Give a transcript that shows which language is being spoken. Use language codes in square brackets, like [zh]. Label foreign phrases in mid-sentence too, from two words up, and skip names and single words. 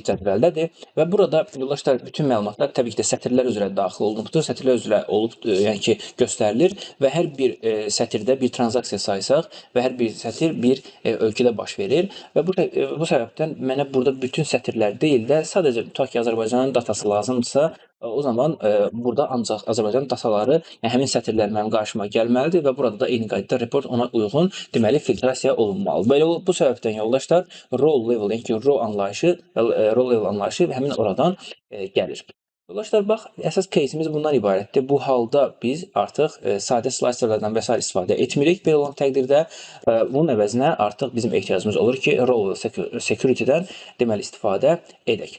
[az] cədvəldədir və burada yoldaşlar bütün məlumatlar təbii ki də sətirlər üzrə daxil olunubdur, sətirlər üzrə olub, yəni ki göstərilir və hər bir sətirdə bir transaksiya saysaq və hər bir sətir bir ölkədə baş verir və bu səbəbdən mənə burada bütün sətirlər deyil də sadəcə tutaq ki, Azərbaycanın datası lazımdırsa, o zaman burada ancaq Azərbaycan dataları, yəni həmin sətirlər mənim qarşıma gəlməlidir və burada da eyni qaydada report ona uyğun deməli filtrasiya olunmalıdır. Belə bu səbəbdən yoldaşlar [en] role level, [az] yəni ki [en] role level [az] anlayışı həmin oradan gəlir. Yoldaşlar, bax, əsas case'imiz bundan ibarətdir. Bu halda biz artıq sadə slicerlərdən və s. istifadə etmirik. Belə olan təqdirdə bunun əvəzinə artıq bizim ehtiyacımız olur ki, [en] Role Level Security- [az] dən deməli istifadə edək.